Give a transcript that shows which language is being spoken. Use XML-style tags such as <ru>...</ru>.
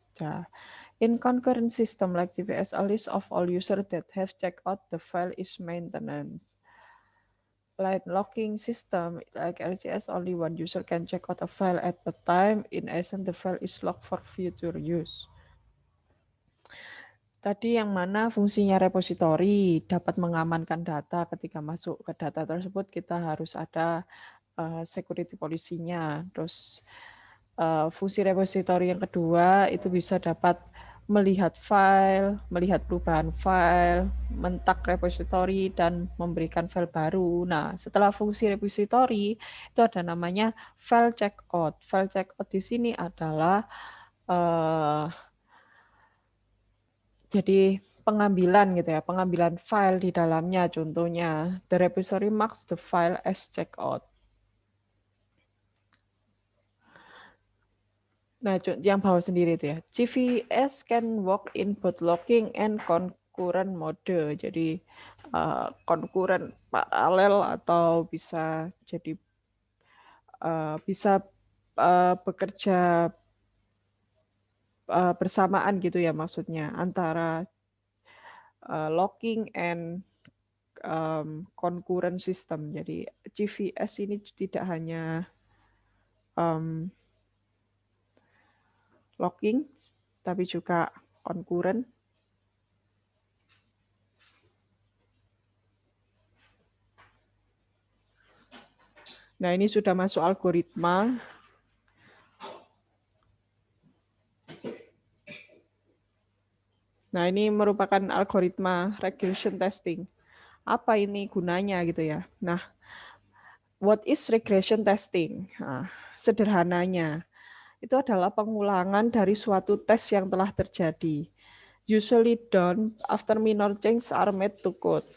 <en>Nah, in concurrent system like CVS, a list of all users that have checked out the file is maintenance. Like locking system like LCS, only one user can check out a file at a time. In essence, the file is locked for future use.</en> <id>Tadi yang mana fungsinya repository dapat mengamankan data. Ketika masuk ke data tersebut, kita harus ada security polisinya. Terus fungsi repository yang kedua itu bisa dapat melihat file, melihat perubahan file, mentak repository, dan memberikan file baru. Nah, setelah fungsi repository, itu ada namanya file checkout. File checkout di sini adalah jadi pengambilan gitu ya, pengambilan file di dalamnya. Contohnya,</id> <en>the repository marks the file as checkout.</en> <id>Nah, yang bawah sendiri itu ya.</id> <en>CVS can work in both locking and concurrent mode.</en> <id>Jadi concurrent paralel atau bisa jadi bisa bekerja bersamaan gitu ya maksudnya antara</id> <en>locking and concurrent system.</en> <id>Jadi GVS ini tidak hanya locking, tapi juga concurrent. Nah, ini sudah masuk algoritma. Nah, ini merupakan algoritma regression testing. Apa ini gunanya gitu ya?</id> <en>Nah, what is regression testing?</en> <id>Nah, sederhananya, itu adalah pengulangan dari suatu tes yang telah terjadi.</id> <en>Usually done after minor changes are made to code.</en>